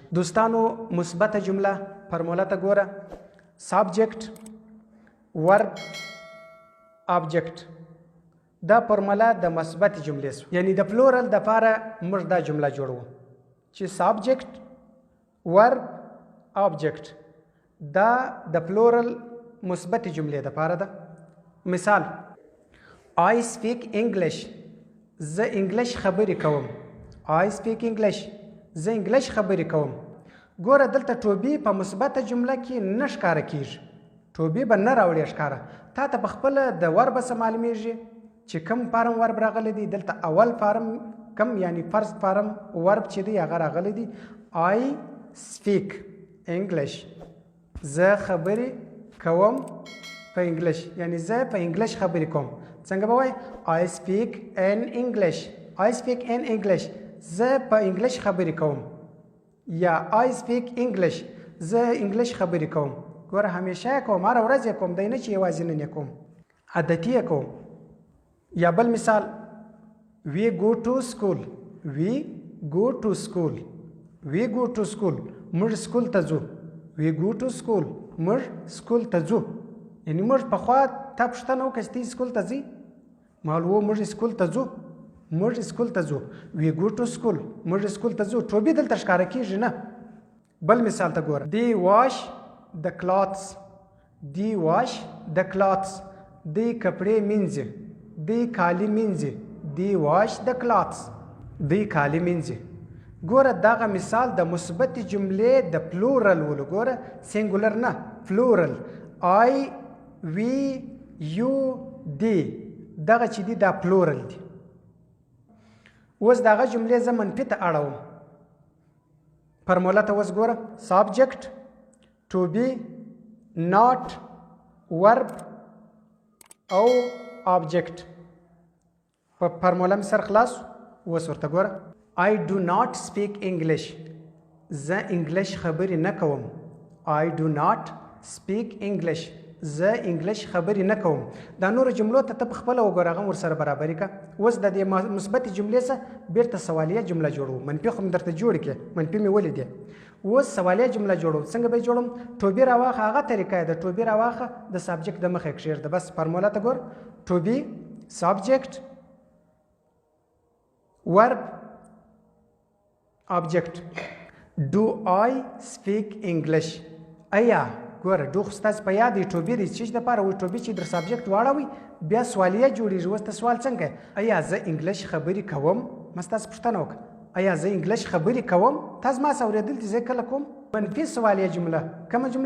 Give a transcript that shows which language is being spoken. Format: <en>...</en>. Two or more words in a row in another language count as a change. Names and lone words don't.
<ps>دوستانو مثبته جمله فرموله ته ګوره:</ps> <en>subject, verb, object.</en> <ps>دا فرموله د مثبت جملې سو، یعنی د پلورل د پاره موږ دا جمله جوړو چې</ps> <en>subject, verb, object</en> <ps>دا د پلورل مثبت جملې د پاره ده. مثال:</ps> <en>I speak English.</en> <ps>زه انګلیش خبرې کوم.</ps> <en>I speak English.</en> <ps>زه انګلیش خبرې کوم. ګوره دلته ټوبې په مثبته جمله کې نه ښکاره کېږي، ټوبې به نه راوړې ښکاره. تا ته په خپله د وربه څه معلومیږي چې کم</ps> <en>form verb</en> <ps>راغلی دی. دلته اول فارم کم یعنی</ps> <en>first form verb</en> <ps>چې دی هغه راغلی دی</ps> <en>I speak English.</en> <ps>زه خبرې کوم په انګلیش، یعنی زه په انګلیش خبرې کوم. څنګه به وایي؟</ps> <en>I speak in English. I speak in English.</en> <ps>زه په انګلیش خبرې کوم. یا</ps> <en>I speak English.</en> <ps>زه انګلیش خبرې کوم. ګوره همیشه یې کوم، هره ورځ یې کوم، دی نه چې یوازې نن یې کوم، عادتي یې کوم. یا بل مثال:</ps> <en>we go to school. we go to school. we go to school.</en> <ps>موږ سکول ته ځو.</ps> <en>we go to school.</en> <ps>موږ سکول ته ځو. یعنی موږ پخوا تا پوښتنه وکړه چې تی سکول ته ځي؟ معلومه موږ سکول ته ځو. موږ سکول ته ځو.</ps> <en>we go to school.</en> <ps>موږ سکول ته ځو. ټوبې دلته ښکاره کېږي نه. بل مثال ته ګوره:</ps> <en>they wash the clothes. they wash the clothes.</en> <ps>دوی کپړې مینځي. دوی کالي مینځي. دوی</ps> <en>wash the clothes.</en> <ps>دوی کالي مینځي. ګوره دغه مثال د مثبت جملې د پلورل ولو. ګوره سینګولر نه، پلورل.</ps> <en>I, we, you, they,</en> <ps>دغه چې دی دا پلورل دی. اوس دغه جملې زه منفي ته اړوم. فرموله ته اوس ګوره:</ps> <en>subject, to be, not, verb</en> <ps>او آبجیکټ. په فرموله مې سر خلاص. اوس ورته ګوره:</ps> <en>I do not speak English.</en> <ps>زه انګلیش خبرې نه کوم.</ps> <en>I do not speak English.</en> <ps>زه انګلیش خبرې نه کوم. دا نورو جملو ته په خپله وګوره، هغه هم ورسره برابري کړه. اوس د دې مثبتې جملې څخه بیرته سوالیه جمله جوړو. منفي خو مې درته جوړې کړې، منفي مې ولیدې. اوس سوالیه جمله جوړو. څنګه به یې جوړم؟ ټوبې راواخه، هغه طریقه یې د ټوبې راواخه د سابجیکټ د مخې کښېږده. بس فرموله ته ګور:</ps> <en>to be, subject, verb, object. Do I speak English?</en> <ps>آیا ګوره ډو خو ستاسې په یاد دی ټوبې دی چې دپاره وایي ټوبې چې در سبجیکټ واړوئ بیا سوالیه جوړېږي. اوس ته سوال څنګه ایا زه انګلیش خبرې کوم؟ ما ستاسې پوښتنه وکړه ایا زه انګلیش خبرې کوم؟ تاسو ما څه اورېدل دي زه کله کوم؟ منفي سوالیه جمله کومه جمله؟</ps>